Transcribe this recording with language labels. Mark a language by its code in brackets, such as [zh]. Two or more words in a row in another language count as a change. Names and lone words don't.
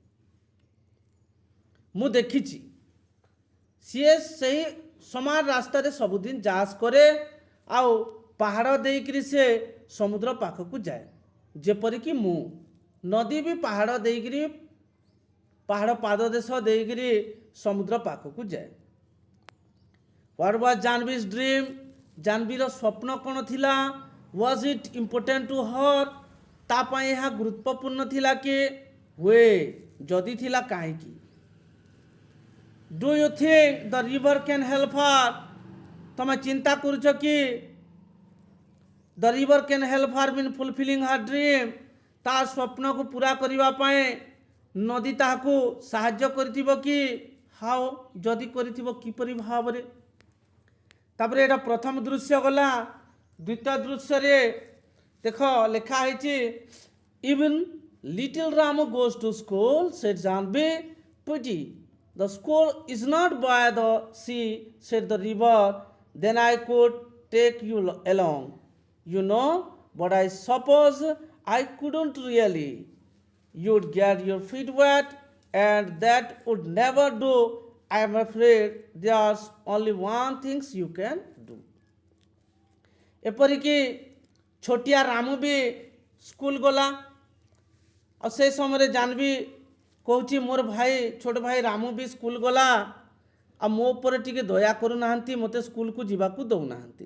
[or] ମୁଁ ଦେଖିଛି ସିଏ ସେହି ସମାନ ରାସ୍ତାରେ ସବୁଦିନ ଯାଆସ କରେ, ଆଉ ପାହାଡ଼ ଦେଇକରି ସେ ସମୁଦ୍ର ପାଖକୁ ଯାଏ, ଯେପରିକି ମୁଁ। ନଦୀ ବି ପାହାଡ଼ ଦେଇକରି, ପାହାଡ଼ ପାଦଦେଶ ଦେଇକରି ସମୁଦ୍ର ପାଖକୁ ଯାଏ। [en] What was Janvi's dream? [or] ଜାହ୍ନବୀର ସ୍ୱପ୍ନ କ'ଣ ଥିଲା? [en] Was it important to her? [or] ତା ପାଇଁ ଏହା ଗୁରୁତ୍ୱପୂର୍ଣ୍ଣ ଥିଲା କି? ହୁଏ, ଯଦି ଥିଲା କାହିଁକି? [en] Do you think the river can help her? [or] ତମେ ଚିନ୍ତା କରୁଛ କି [en] the river can help her in fulfilling her dream? [or] ତା ସ୍ୱପ୍ନକୁ ପୂରା କରିବା ପାଇଁ ନଦୀ ତାହାକୁ ସାହାଯ୍ୟ କରିଥିବ କି? ହାଉ, ଯଦି କରିଥିବ କିପରି ଭାବରେ? ତାପରେ ଏଇଟା ପ୍ରଥମ ଦୃଶ୍ୟ ଗଲା। ଦ୍ୱିତୀୟ ଦୃଶ୍ୟରେ ଦେଖ ଲେଖା ହେଇଛି, [en] even little Ramu goes to school, said Janvi. Pity, the school is not by the sea, said the river. Then I could take you along, you know, but I suppose I couldn't really. You'd get your feet wet, and that would never do. I am afraid there's only one thing you can do. [or] ଏପରିକି ଛୋଟିଆ ରାମୁ ବି ସ୍କୁଲ ଗଲା, ଆଉ ସେ ସମୟରେ ଜାହ୍ନବୀ କହୁଛି ମୋର ଭାଇ, ଛୋଟ ଭାଇ ରାମୁ ବି ସ୍କୁଲ ଗଲା, ଆଉ ମୋ ଉପରେ ଟିକେ ଦୟା କରୁନାହାନ୍ତି, ମୋତେ ସ୍କୁଲକୁ ଯିବାକୁ ଦେଉନାହାନ୍ତି।